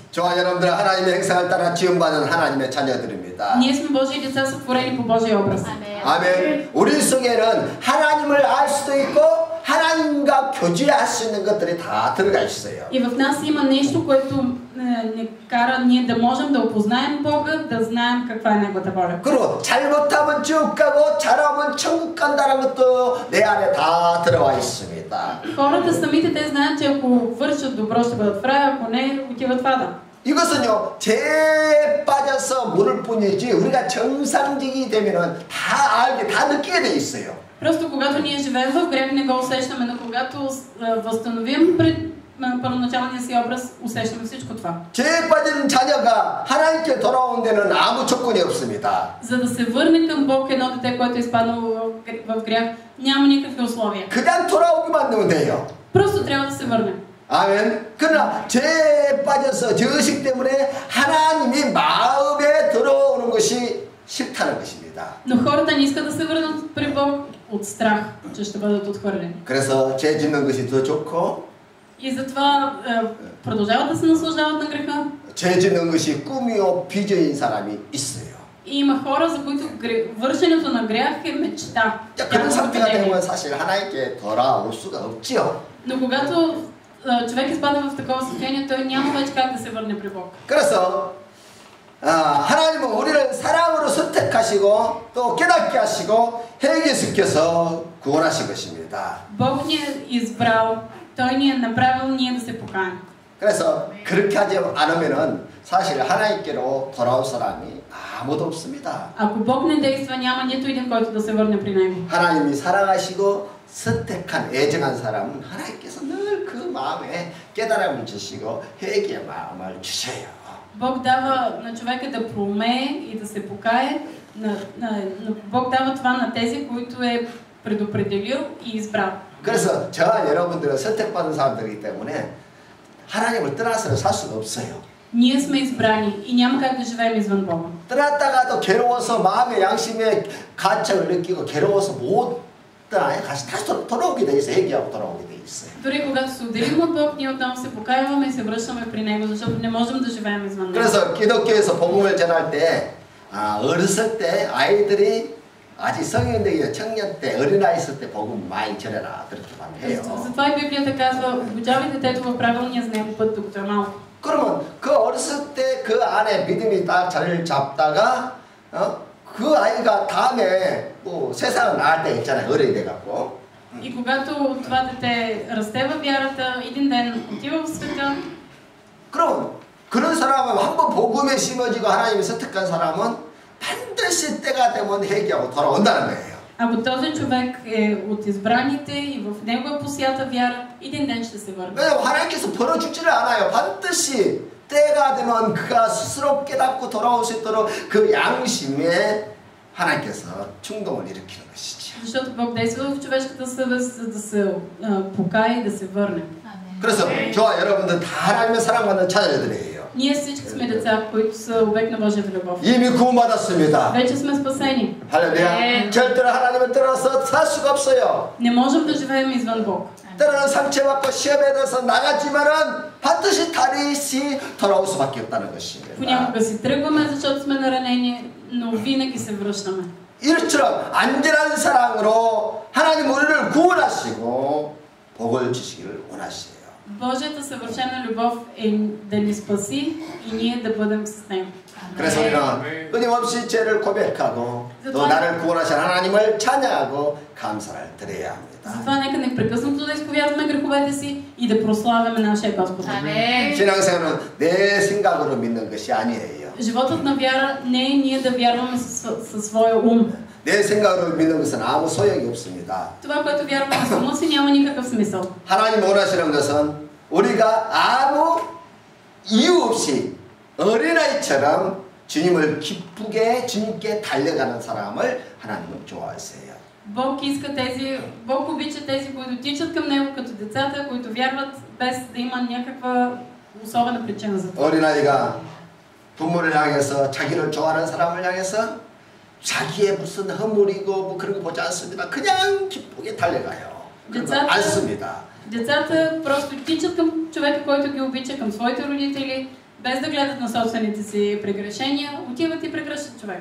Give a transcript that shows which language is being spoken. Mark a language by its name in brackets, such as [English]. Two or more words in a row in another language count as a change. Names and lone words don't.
[Korean] 저와 여러분들 하나님의 행상을 따라 지음받은 하나님의 자녀들입니다. [Bulgarian] Ние сме Божии деца, сътворени по Божия образ. [Korean] 아멘. 우리 속에는 하나님을 알 수도 있고 하나님과 교제할 수 있는 것들이 다 들어가 있어요. [Bulgarian] И в нас има нещо, което ни кара ние да можем да опознаем Бога, да знаем каква е Неговата воля. [Korean] 그리고 잘못하면 지옥 가고 잘하면 천국 간다는 것도 내 안에 다 들어와 있습니다. [Bulgarian] Хората самите те знаят, че ако вършат добро ще бъдат в рая, ако не отиват в ада. [Korean] 이것은요 죄에 빠져서 모를 뿐이지 우리가 정상적이 되면은 다 알게 다 느끼게 돼 있어요. [Bulgarian] Просто когато ние живеем в грех, не го усещаме, но когато възстановим пред първоначалния си образ, усещаме всичко това. [Korean] 죄에 빠진 자녀가 하나님께 돌아온 데는 아무 조건이 없습니다. [Bulgarian] За да се върне към Бог едно дете, което е изпаднало в грях, няма никакви условия. [Korean] 그냥 돌아오기만 하면 돼요. [Bulgarian] Просто трябва да се върне. [Korean] 아멘. 그러나 죄에 빠져서 죄의식 때문에 하나님이 마음에 들어오는 것이 싫다는 것입니다. [Bulgarian] Но хората не искат да се върнат при Бог от страх, че ще бъдат отхвърлени. [Korean] 그래서 죄 짓는 것이 더 좋고 [Bulgarian] И затова продължават да се наслаждават на греха. [Korean] 죄 짓는 것이 꿈이요 비전인 사람이 있어요. [Bulgarian] И има хора, за които вършенето на грях е мечта. [Korean] 그런 상태가 되면 사실 하나님께 돌아올 수가 없지요. [Bulgarian] Но когато човек изпада в такова състояние, той няма вече как да се върне при Бог. [Korean] 그래서 하나님은 우리를 사랑으로 선택하시고 또 깨닫게 하시고 회개시켜서 구원하신 것입니다. [Bulgarian] Бог ни е избрал, Той ни е направил ние да се покаем. [Korean] 그래서 그렇게 하지 않으면은 사실 하나님께로 돌아올 사람이 아무도 없습니다. [Bulgarian] Ако Бог не действа, няма нито един, който да се върне при Него. [Korean] 하나님이 사랑하시고 선택한 애정한 사람은 하나님께서 늘 그 마음에 깨달음을 주시고 회개의 마음을 주셔요. [Bulgarian] Бог дава на човека да проумее и да се покае. Бог дава това на тези, които е предопределил и избрал. [Korean] 그래서 저와 여러분들은 선택받은 사람들이기 때문에 하나님을 떠나서는 살 수가 없어요. [Bulgarian] Ние сме избрани и няма как да живеем извън Бога. [Korean] 떠났다가도 괴로워서 마음의 양심에 가책을 느끼고 괴로워서 못 떠나요. 다시 돌아오게 돼 있어요. 회개하고 돌아오게 돼 있어요. [Bulgarian] Дори когато се отделим от Бог, ние отново се покаяваме и се връщаме при Него, защото не можем да живеем извън Него. [Korean] 그래서 기독교에서 복음을 전할 때 어렸을 때 아이들이 아직 성인 되기 청년 때 어린아이 있을 때 복음 많이 전해라 그렇게 말해요. [Bulgarian] Затова и Библията казва, обучавай детето в правилния за него път, докато е малко. [Korean] 그러면 그 어렸을 때 그 안에 믿음이 딱 자리를 잡다가 그 아이가 다음에 뭐 세상을 나갈 때 있잖아요. 어른이 돼갖고. [Bulgarian] И когато това дете расте във вярата, един ден отива в света. [Korean] 그럼 그런 사람은 한번 복음에 심어지고 하나님이 선택한 사람은 반드시 때가 되면 회개하고 돌아온다는 거예요. [Bulgarian] Ако този човек е от избраните и в него е посята вяра, един ден ще се върне. [Korean] 왜냐면 하나님께서 벌어주지를 않아요. 반드시 때가 되면 그가 스스로 깨닫고 돌아올 수 있도록 그 양심에 하나님께서 충동을 일으키는 것이죠. [Bulgarian] Защото Бог действа в човешката съвест, за да се покае и да се върне. [Korean] 그래서 저와 여러분들 다 하나님의 사랑받는 자녀들이에요. [Bulgarian] Ние всички сме деца, които са обект на Божията любов. [Korean] 이미 구원받았습니다. [Bulgarian] Вече сме спасени. [Korean] 할렐루야. 절대로 하나님을 떠나서 살 수가 없어요. [Bulgarian] Не можем да живеем извън Бог. [Korean] 때로는 상처받고 시험에 들어서 나갔지만은 반드시 다시 돌아올 수밖에 없다는 것입니다. [Bulgarian] Понякога си тръгваме, защото сме наранени, но винаги се връщаме. [Korean] 이처럼 안전한 사랑으로 하나님 우리를 구원하시고 복을 주시기를 원하시요. [Bulgarian] Божията съвършена любов е да ни спаси и ние да бъдем с Него. [Korean] 그래서 우리는 끊임없이 죄를 고백하고 또 나를 구원하신 하나님을 찬양하고 감사를 드려야 합니다. [Bulgarian] Затова нека непрекъснато да изповядваме греховете си и да прославяме нашия Господ. [Korean] 신앙생활은 내 생각으로 믿는 것이 아니에요. [Bulgarian] Животът на вяра не е ние да вярваме със своя ум. [Korean] 내 생각으로 믿는 것은 아무 소용이 없습니다. [Bulgarian] Това, което вярваме на ума си, няма никакъв смисъл. [Korean] 하나님 원하시는 것은 우리가 아무 이유 없이 어린아이처럼 주님을 기쁘게 주님께 달려가는 사람을 하나님은 좋아하세요. [Bulgarian] Бог обича тези, които тичат към Него като децата, които вярват без да има някаква особена причина за това. [Korean] 어린아이가 부모를 향해서 자기를 좋아하는 사람을 향해서 자기의 무슨 허물이고 뭐 그런 거 보지 않습니다. 그냥 기쁘게 달려가요. 않습니다. [Bulgarian] Децата просто тичат към човека, който ги обича, към своите родители, без да гледат на собствените си прегрешения, отиват и прегръщат човека.